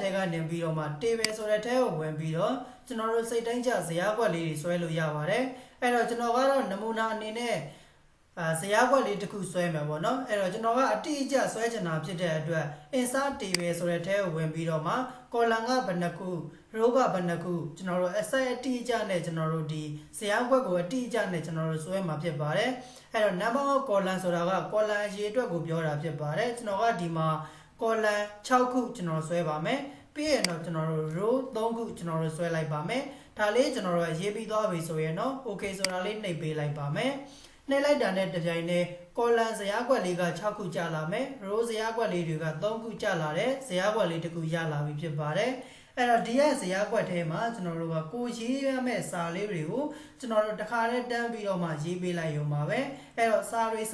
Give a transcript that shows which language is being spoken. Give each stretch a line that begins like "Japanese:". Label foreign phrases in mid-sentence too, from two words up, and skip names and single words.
Burmese: ထဲကနေပြီးတော့မှ table ဆိုတဲ့ထဲကိုဝင်ပြီးတော့ကျွန်တော်တို့စိတ်တိုင်းကျဇယားကွက်လေးတွေဆွဲလို့ရပါတယ်အဲ့တော့ကျွန်တော်ကတော့နမူနာအနေနဲ့ဇယားကွက်လေးတစ်ခုဆွဲမယ်ပေါ့နော်အဲ့တော့ကျွန်တော်ကအတိအကျဆွဲချင်တာဖြစ်တဲ့အတွက်
English: insert table
Burmese: ဆိုတဲ့ထဲကိုဝင်ပြီးတော့မှ column ကဘယ်နှခု row ကဘယ်နှခုကျွန်တော်တို့ asset အတိအကျနဲ့ကျွန်တော်တို့ဒီဇယားကွက်ကိုအတိအကျနဲ့ကျွန်တော်တို့ဆွဲမှာဖြစ်ပါတယ်အဲ့တော့
English: number of column
Burmese: ဆိုတာက column အရေအတွက်ကိုပြောတာဖြစ်ပါတယ်ကျွန်တော်ကဒီ မှာ column 6ခုကျွန်တော်ဆွဲပါမယ်ပြီးရင်တော့ကျွန်တော်တို့ row 3ခုကျွန်တော်တို့ဆွဲလိုက်ပါမယ်ဒါလေးကျွန်တော်တို့ရေးပြီးသွားပြီဆိုရင်တော့ okay ဆိုတာလေးနှိပ်ပေးလိုက်ပါမယ်နှိပ်လိုက်တာနဲ့တပြိုင်တည်း column ဇယားကွက်လေးက6ခုကျလာမယ် row ဇယားကွက်လေးတွေက3ခုကျလာတယ်ဇယားကွက်လေးတစ်ခုရလာပြီဖြစ်ပါတယ်အဲ့တော့ဒီရဲ့ဇယားကွက်ထဲမှာကျွန်တော်တို့ကကိုရေးရမယ့်စာလေးတွေကိုကျွန်တော်တို့တစ်ခါတည်းတန်းပြီးတော့မှရေးပေးလိုက်ရုံပါပဲအဲ့တော့စာတွေစ